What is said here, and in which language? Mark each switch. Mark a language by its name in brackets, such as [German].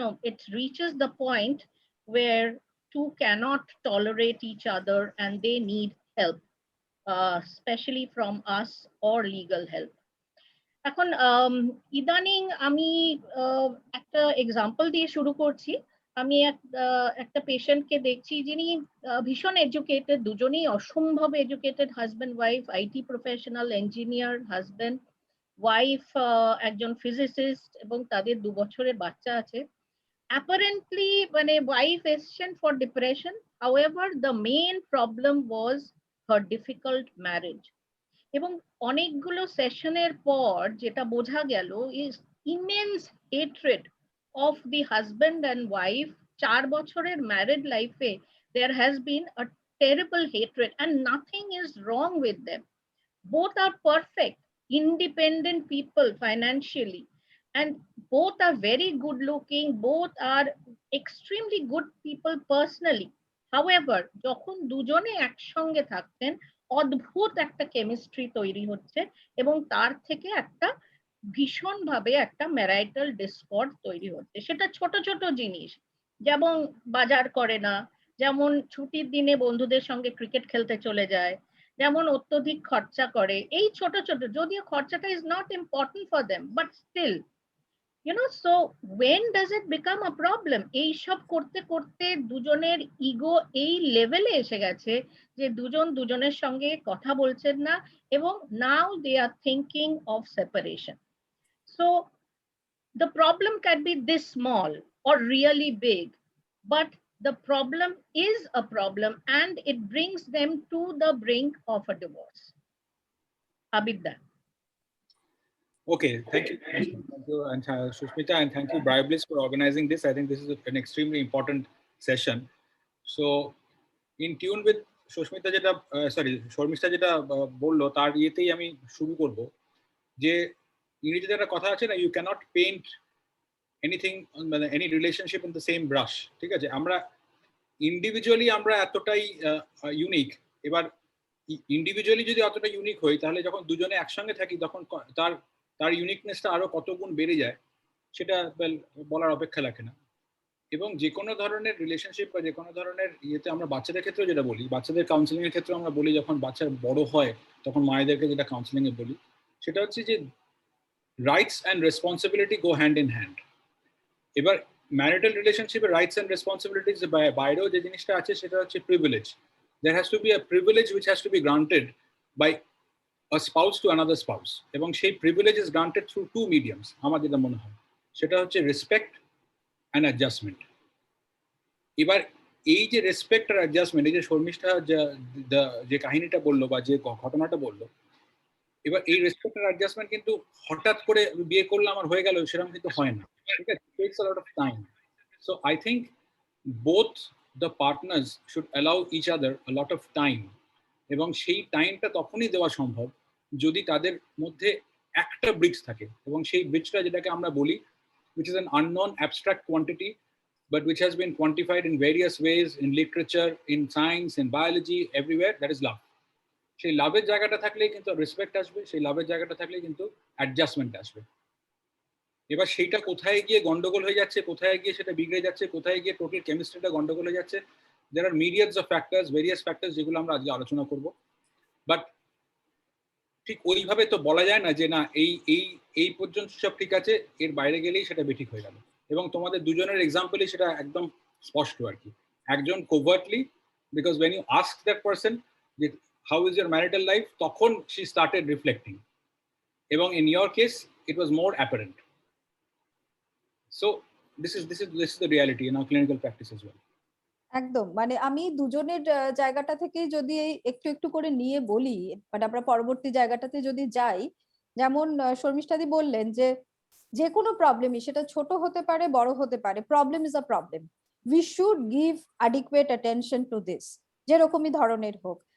[English] it reaches the point where two cannot tolerate each other and they need help, especially from us or legal help. [Bangla] এখন ইদানিং আমি একটা example দিয়ে শুরু করছি। আমি একটা পেশেন্টকে দেখছি যিনি ভীষণ এডুকেটেড, দুজনেই অসম্ভব educated, husband wife, IT professional, engineer, husband, wife একজন ফিজিসিস্ট, এবং তাদের 2 বছরের বাচ্চা আছে। [English] Apparently মানে wife এসছেন for depression, however the main problem was her difficult marriage. [Bangla] এবং অনেকগুলো সেশনের পর যেটা বোঝা গেল [English] Is immense hatred of the husband and wife. [Bangla] 4 বছরের ম্যারিড লাইফে [English] there has been a terrible hatred and nothing is wrong with them. Both are perfect, independent people financially, and both are very good looking, both are extremely good people personally. [Bangla] However, যখন দুজনে একসঙ্গে থাকতেন অদ্ভুত একটা chemistry তৈরি হচ্ছে এবং তার থেকে একটা ভীষণভাবে একটা ম্যারাইটাল ডিসকর্ড তৈরি হচ্ছে। সেটা ছোট ছোট জিনিস, যেমন বাজার করে না, যেমন ছুটির দিনে বন্ধুদের সঙ্গে ক্রিকেট খেলতে চলে যায়, যেমন অত্যধিক খরচা করে, এই ছোট ছোট, যদিও খরচাটা [English] Is not important for them, but still so when does it become a problem? [Bangla] এই সব করতে করতে দুজনের ইগো এই লেভেলে এসে গেছে যে দুজন দুজনের সঙ্গে কথা বলছেন না, এবং [English] now they are thinking of separation. So the problem can be this small or really big, but the problem is a problem and it brings them to the brink of a divorce. Abida. Okay, thank you. Thank you, and Sushmita, and thank you, Bribliss, for organizing this. I think this is an extremely important session. So, in tune with Sushmita [Bangla] যেটা শর্মিষ্ঠা যেটা বললো, তার ইয়েতেই আমি শুরু করব যে ইংরেজিতে একটা কথা আছে না, [English] you cannot paint anything [Bangla] মানে [English] Any relationship in the same brush. [Bangla] ঠিক আছে, আমরা ইন্ডিভিজুয়ালি আমরা এতটাই ইউনিক, এবার ইন্ডিভিজুয়ালি যদি অতটা ইউনিক হই, তাহলে যখন দুজনে একসঙ্গে থাকি তখন তার ইউনিকনেসটা আরো কত গুণ বেড়ে যায় সেটা বলার অপেক্ষা রাখে না। এবং যে কোনো ধরনের রিলেশনশিপ বা যে কোনো ধরনের ইয়েতে আমরা বাচ্চাদের ক্ষেত্রেও যেটা বলি, বাচ্চাদের কাউন্সিলিং এর ক্ষেত্রে আমরা বলি, যখন বাচ্চা বড় হয় তখন মায়েদেরকে যেটা কাউন্সিলিং এ বলি, সেটা হচ্ছে যে [English] Rights and responsibility go hand in hand. [Bangla] এবার ম্যারিটাল রিলেশনশিপে রাইটস অ্যান্ড রেসপন্সিবিলিটিস বাইরেও যে জিনিসটা আছে সেটা হচ্ছে privilege. [English] There has to be a privilege which has to be granted by a spouse to another spouse, এবং সেই privilege is granted through two mediums [Bangla] আমার যেটা মনে হয়, সেটা হচ্ছে [English] Respect and adjustment. [Bangla] এবার এই যে রেসপেক্ট আর অ্যাডজাস্টমেন্ট, এই যে শর্মিষ্ঠা যে কাহিনীটা বললো বা যে ঘটনাটা বললো, এবার এই রেসপেক্ট আর অ্যাডজাস্টমেন্ট কিন্তু হঠাৎ করে বিয়ে করলে আমার হয়ে গেল সেরকম কিন্তু হয় না। ঠিক আছে, [English] it takes a lot of time. So I think both the partners should allow each other a lot of time, [Bangla] এবং সেই টাইমটা তখনই দেওয়া সম্ভব যদি তাদের মধ্যে একটা ব্রিজ থাকে, এবং সেই ব্রিজটা যেটাকে আমরা বলি, [English] which is an unknown abstract quantity but which has been quantified in various ways in literature, in science, in biology, everywhere, that is love. [Bangla] সেই লাভের জায়গাটা থাকলেই কিন্তু রেসপেক্ট আসবে, সেই লাভের জায়গাটা থাকলেই কিন্তু অ্যাডজাস্টমেন্ট আসবে। এবার সেইটা কোথায় গিয়ে গন্ডগোল হয়ে যাচ্ছে, কোথায় গিয়ে সেটা বিগড়ে যাচ্ছে, কোথায় গিয়ে টোটাল কেমিস্ট্রিটা গন্ডগোল হয়ে যাচ্ছে, [English] there are myriads of factors, various factors, [Bangla] যেগুলো আমরা আজকে আলোচনা করব। বাট ঠিক ওইভাবে তো বলা যায় না যে না এই এই এই পর্যন্ত সব ঠিক আছে, এর বাইরে গেলেই সেটা বেঠিক হয়ে গেল। এবং তোমাদের দুজনের এক্সাম্পলই সেটা একদম স্পষ্ট আর কি। একজন কোভার্টলি, [English] Because when you ask that person যে how is your marital life, তখন she started reflecting, এবং in your case it was more apparent. So this is the reality in our clinical practice as well. [Bangla] একদম, মানে আমি দুজনের জায়গাটা থেকে যদি একটু একটু করে নিয়ে বলি, মানে আমরা পরবর্তী জায়গাটাতে যদি যাই, যেমন শর্মিষ্ঠাদি বললেন যে যে কোনো প্রবলেমই, সেটা ছোট হতে পারে বড় হতে পারে, [English] problem is a problem, we should give adequate attention to this, [Bangla] যেরকমই ধরনের হোক।